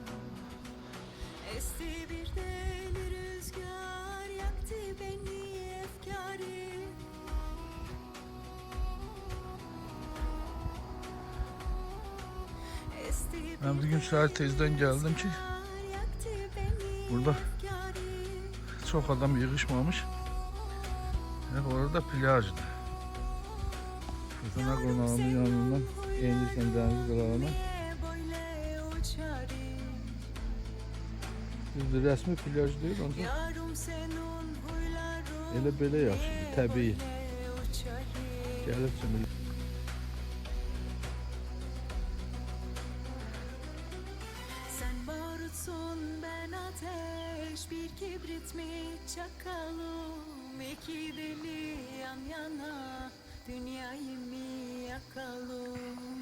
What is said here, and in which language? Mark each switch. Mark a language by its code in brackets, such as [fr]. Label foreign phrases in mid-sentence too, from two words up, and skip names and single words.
[tr] Ben bugün saat tezden geldim ki burada çok adam yığışmamış. Hep orada plajdı. Fırtına Konağı'nın yanından eğilirken deniz qırağına. [az] Düzdür, resmi plaj değil ancak elə belə yaxşıdır, təbii. Gəlib kimi. [tr] Bir kibrit mi çakalım, iki deli yan yana, dünyayı mı yakalım?